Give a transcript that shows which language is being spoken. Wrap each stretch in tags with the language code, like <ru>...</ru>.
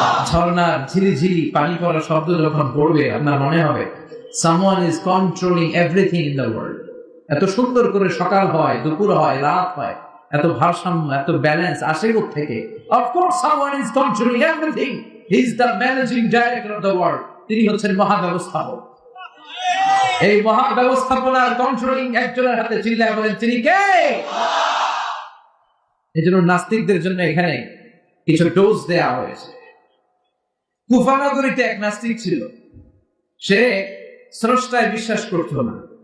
<bn>ঝর্ণার ঝিরিঝিরি পানি পড়া শব্দ যখন পড়বে আপনার মনে হবে</bn> <en>someone is controlling everything in the world.</en> <bn>এত সুন্দর করে সকাল হয়, দুপুর হয়, রাত হয়, এত ভারসাম্য, এত ব্যালেন্স আসে কোথা থেকে?</bn> <en>Of course someone is controlling everything. He is the managing director of the world.</en> <bn>তিনি হচ্ছেন মহাব্যবস্থাপক। এই মহাব্যবস্থাপনার কন্ট্রোলিং একজনের হাতে। চিল্লায় বলেন তিনি কে? এই জন্য নাস্তিকদের জন্য এখানে কিছু ডোজ দেওয়া হয়েছে। কুফা নগরীতে এক নাস্তিক ছিল, সে স্রষ্টায় বিশ্বাস করত না।</bn>